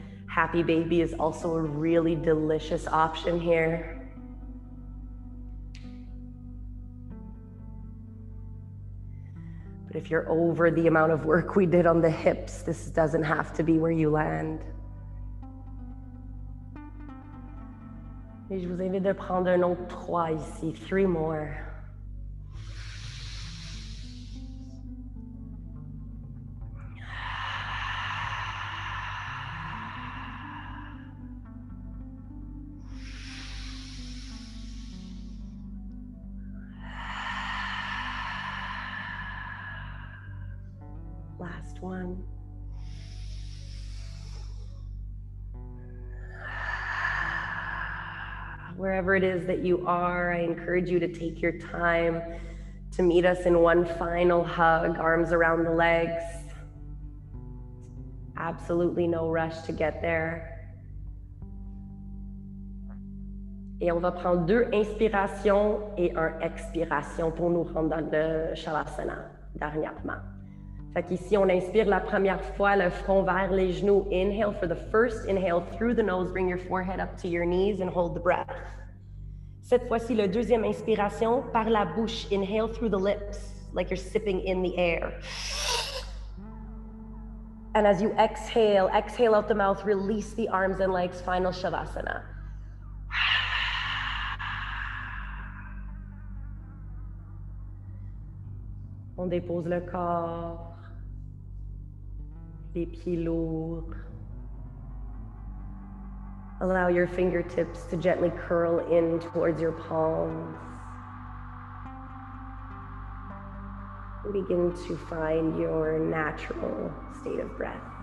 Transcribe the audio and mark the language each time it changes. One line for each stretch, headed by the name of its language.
English: Happy Baby is also a really delicious option here. But if you're over the amount of work we did on the hips, this doesn't have to be where you land.
French: Et je vous invite de prendre un autre 3 ici,
English: 3 more. Last one. Wherever it is that you are, I encourage you to take your time to meet us in one final hug, arms around the legs. Absolutely no rush to get there.
French: Et on va prendre 2 inspirations et 1 expiration pour nous rendre dans le Shavasana, dernièrement. Fait qu'ici, on inspire la première fois, le front vers les genoux.
English: Inhale for the first inhale through the nose. Bring your forehead up to your knees and hold the breath.
French: Cette fois-ci, le deuxième inspiration par la bouche.
English: Inhale through the lips, like you're sipping in the air. And as you exhale, exhale out the mouth, release the arms and legs, final Shavasana.
French: On dépose le corps, les pieds lourds.
English: Allow your fingertips to gently curl in towards your palms. Begin to find your natural state of breath.